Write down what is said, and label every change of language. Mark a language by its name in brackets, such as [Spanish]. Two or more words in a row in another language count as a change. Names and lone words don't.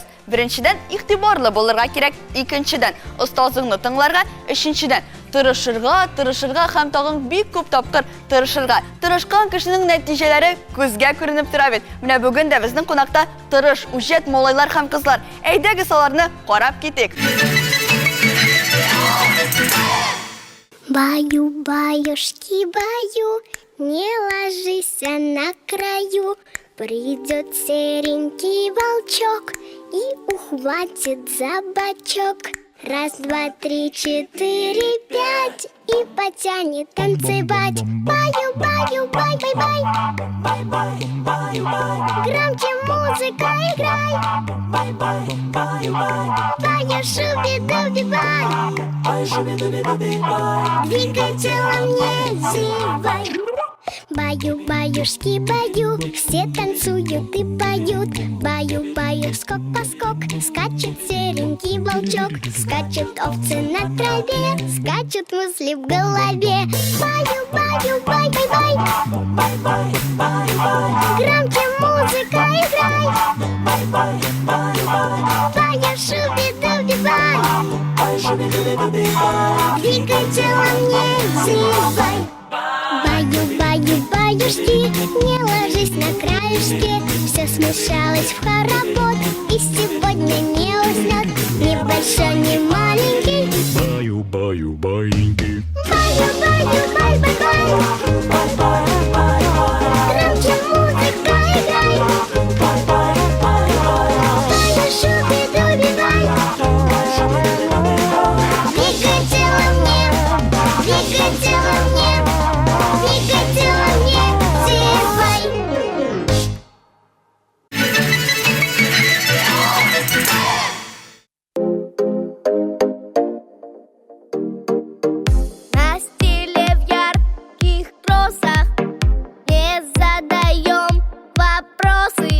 [Tatar] Birinciden, ixtibarlı bulurga gerek, ikinciden, ustazlığını tınlarga, üçüncüden, тырышырга һәм тагын бик күп тапкыр тырышырга. Тырышкан кешенең нәтиҗәләре күзгә күренеп тора бит. Менә бүген дә безнең кунакта тырыш, үҗәт малайлар һәм кызлар. Әйдәгез аларны карап китик. [Russian] Баю, баюшки, баю, не ложись на краю. Придет серенький волчок и ухватит за бочок. Раз, два, три, четыре, пять, и потянет танцевать. Баю, баю, бай, бай, бай. Громче музыка играй. Баю, шуби-дуби, бай. Двигай телом, не зевай. Баю, баюшки, баю, все танцуют и поют. Баю, баю, скок-поскок, скачет серенький волчок. Скачут овцы на траве, скачут мысли в голове. Баю, баю, бай, бай, бай. Громче музыка играй. Баю, шуби-дуби, бай. Двигай телом, не зевай. Баю, баю, баюшки, не ложись на краешке. Все смешалось в хоровод, и сегодня не уснет ни большой, ни маленький. Баю, баю, баиньки. Баю, баю, бай, бай, бай. Громче музыка играй. Баю, шуби-дуби, бай. Двигай телом, не, двигай телом, не. Двигай телом, не зевай. На стиле в ярких кросах не задаем вопросы.